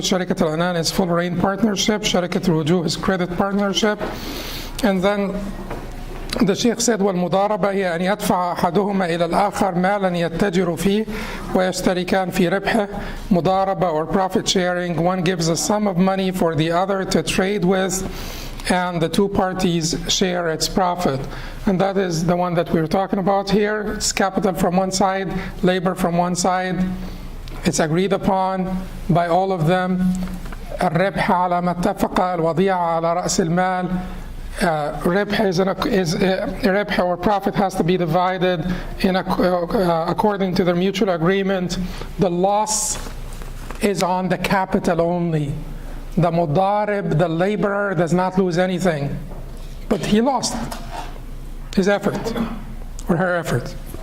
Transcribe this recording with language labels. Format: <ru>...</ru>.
<en>Sharikat al-Anan is full reign partnership. Sharikat al-Wujuh is credit partnership. And then the Sheikh said,</en> <ar>والمضاربة هي أن يدفع أحدهما إلى الآخر مالا يتجر فيه ويشتركان في ربحه.</ar> <en>مضاربة or profit sharing, one gives a sum of money for the other to trade with, and the 2 parties share its profit. And that is the one that we're talking about here. It's capital from one side, labor from one side. It's agreed upon by all of them.</en> <ar>الربح على ما اتفق الوضيعة على رأس المال.</ar> <en>Ribh or profit has to be divided according to their mutual agreement. The loss is on the capital only. The mudarib, the laborer, does not lose anything, but he lost his effort or her effort.</en>